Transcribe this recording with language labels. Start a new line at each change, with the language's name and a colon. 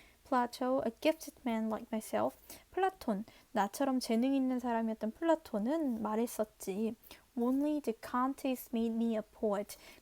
English: Plato, a gifted man like myself.
Korean: 플라톤, 나처럼 재능 있는 사람이었던 플라톤은 말했었지.
English: Only the contest made me a poet.